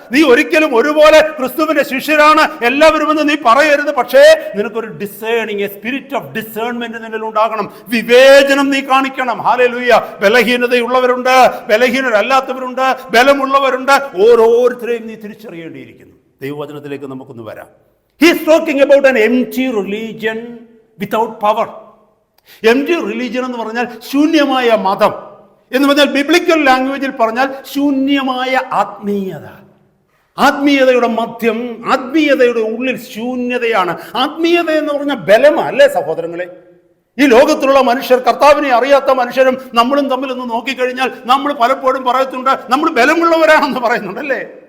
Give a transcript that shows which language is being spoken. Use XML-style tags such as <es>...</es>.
<ml>നീ ഒരിക്കലും ഒരുപോലെ ക്രിസ്തുവിന്റെ ശിഷ്യരാണ് എല്ലാവരുമെന്ന് നീ പറയരുത്. പക്ഷേ നിനക്കൊരു discerning,</ml> <en>a spirit of discernment</en> <ml>നിന്നിൽ ഉണ്ടാകണം. വിവേചനം നീ കാണിക്കണം. ഹല്ലേലൂയ. ബലഹീനതയുള്ളവരുണ്ട്, ബലഹീനരല്ലാത്തവരുണ്ട്, ബലമുള്ളവരുണ്ട്. ഓരോരുത്തരെയും നീ തിരിച്ചറിയേണ്ടിയിരിക്കുന്നു. ദൈവവചനത്തിലേക്ക് നമുക്കൊന്ന് വരാം.</ml> <en>He is talking about an empty religion without power.</en> <ml>empty religion എന്ന് പറഞ്ഞാൽ ശൂന്യമായ മതം എന്ന് പറഞ്ഞാൽ, ബിബ്ലിക്കൽ ലാംഗ്വേജിൽ പറഞ്ഞാൽ ശൂന്യമായ ആത്മീയത. ആത്മീയതയുടെ മധ്യം, ആത്മീയതയുടെ ഉള്ളിൽ ശൂന്യതയാണ്. ആത്മീയത എന്ന് പറഞ്ഞാൽ ബലമല്ലേ സഹോദരങ്ങളെ? ഈ ലോകത്തിലുള്ള മനുഷ്യർ, കർത്താവിനെ അറിയാത്ത മനുഷ്യരും നമ്മളും തമ്മിലൊന്ന് നോക്കിക്കഴിഞ്ഞാൽ നമ്മൾ പലപ്പോഴും പറയത്തുണ്ട്, നമ്മൾ ബലമുള്ളവരാണെന്ന് പറയുന്നുണ്ട്, അല്ലേ?</ml>